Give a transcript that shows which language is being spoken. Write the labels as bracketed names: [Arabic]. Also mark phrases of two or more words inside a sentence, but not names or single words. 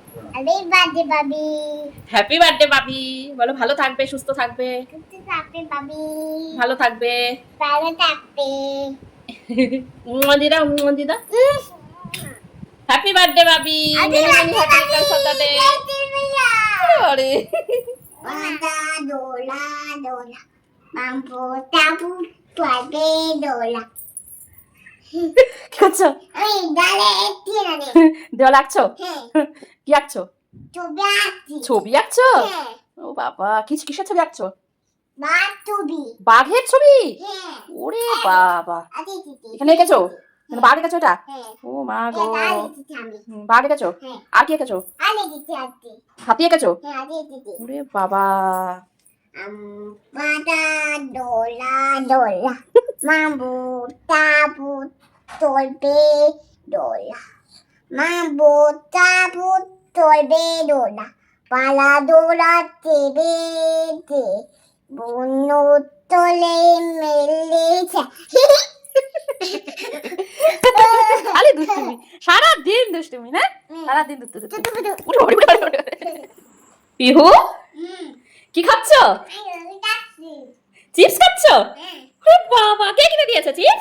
[English] happy birthday [Bangla] বাবি। বলো ভালো থাকবে, সুস্থ থাকবে, ভালো থাকবে। দিদা দিদা, [English] happy birthday [Bangla] বাবি। আরে Dola, dola, mambo, tabu, tuabe, dola. কি করছো? [Spanish] Ay, dale, tírale. [Bangla] দেওয়াল আঁকছো? Hey, কি আঁকছো? tubiati. ছবি আঁকছো? Hey, ও বাবা, কিসের ছবি আঁকছো? batubi. বাঘের ছবি? Hey, ওরে বাবা, adi titi. এখানে এঁকেছো? এখানে বাঘ এঁকেছো এটা? Hey, ও মা গো, adi titi ami. বাঘ এঁকেছো? Hey, আর কি এঁকেছো? adi titi adi. হাতি এঁকেছো? Hey, adi titi. ওরে বাবা, Bada, dola, dola. Mambo, tabu, tolbe, dola. Mambo, tabu, tolbe, dola. Pala, dola, tebe, te. Buno, tole, melecha. খালি দুষ্টুমি, সারাদিন দুষ্টুমি না? সারাদিন দুষ্টুমি। পিহু, কি খাচ্ছো? চিপস খাচ্ছো? ওরে বাবা, কে কিনে দিয়েছে চিপস?